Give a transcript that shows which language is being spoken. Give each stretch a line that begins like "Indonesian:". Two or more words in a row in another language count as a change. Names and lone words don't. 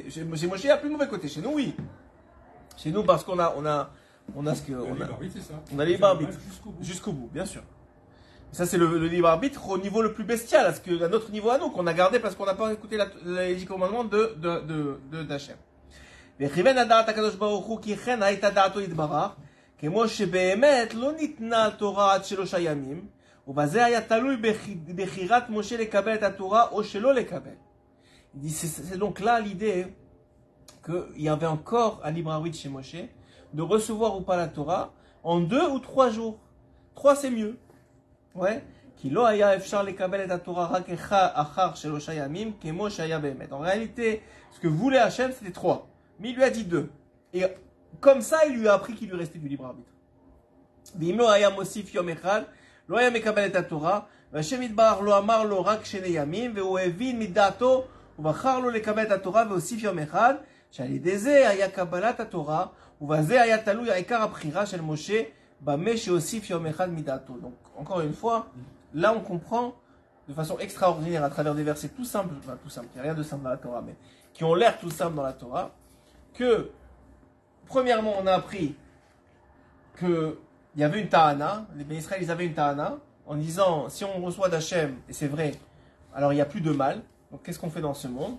French: Chez Moshe, il n'y a plus de mauvais côté. Chez nous, oui. Chez nous, parce qu'on a ce que. On a les libre arbitre. Jusqu'au bout, bien sûr. Ça, c'est le libre arbitre au niveau le plus bestial, à notre niveau à nous, qu'on a gardé parce qu'on n'a pas écouté les 10 commandements d'Hachem.
Hebrew: וכיוון הדעת הקדוש ברוך הוא כי כן הייתה דעתו יתברך, כמו שבאמת לא ניתנה התורה עד 3 ימים, ובזה היה תלוי בחירת משה לקבל את התורה או שלא לקבל.
French: Il dit, c'est donc là l'idée qu'il y avait encore un libre arbitre chez Moshe de recevoir ou pas la Torah en 2 ou 3 jours. 3 c'est mieux. Ouais. En réalité, ce que voulait Hachem, c'était 3. Mais il lui a dit 2. Et comme ça, il lui a appris qu'il lui restait du libre arbitre.
Hebrew: והשם יתברך לא אמר לו רק 2 ימים, והוא הבין מדעתו, ובחר לו לקבל את התורה והוסיף יום אחד, שעל ידי זה היה קבלת התורה, ובזה היה תלוי העיקר הבחירה של משה, במה שהוסיף יום אחד מדעתו.
French: Donc, encore une fois, là on comprend de façon extraordinaire à travers des versets tout simples, enfin tout simples, il n'y a rien de simple dans la Torah, mais qui ont l'air tout simples dans la Torah, que, premièrement, on a appris qu'il y avait une ta'ana, les Bénis Israël, ils avaient une ta'ana, en disant, si on reçoit d'Hachem, et c'est vrai, alors il n'y a plus de mal, donc qu'est-ce qu'on fait dans ce monde?